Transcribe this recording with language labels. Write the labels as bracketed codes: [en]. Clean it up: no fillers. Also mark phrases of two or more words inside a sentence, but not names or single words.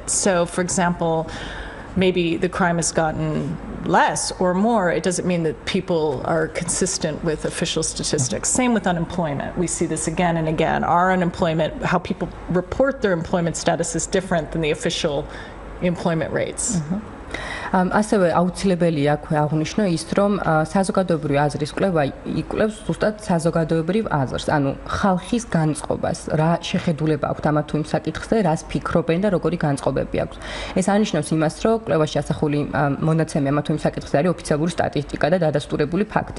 [en] So, for example, maybe the crime has gotten less or more. It doesn't mean that people are consistent with official statistics. Same with unemployment. We see this again and again. Our unemployment, how people report their employment status is different than the official employment rates. [ka] ასევე აუცილებელია აქვე აღნიშნო ის, რომ საზოგადოებრივი აზრის კვლევა იკვლევს ზუსტად საზოგადოებრივ აზრს, ანუ ხალხის განწყობას, რა შეხედულება აქვს ამა თუ იმ საკითხზე, რას ფიქრობენ და როგორი განწყობები აქვს. ეს ანიშნავს იმას, რომ კვლევაში ასახული მონაცემი ამა თუ იმ საკითხზე არის ოფიციალური სტატისტიკა და დადასტურებული ფაქტი.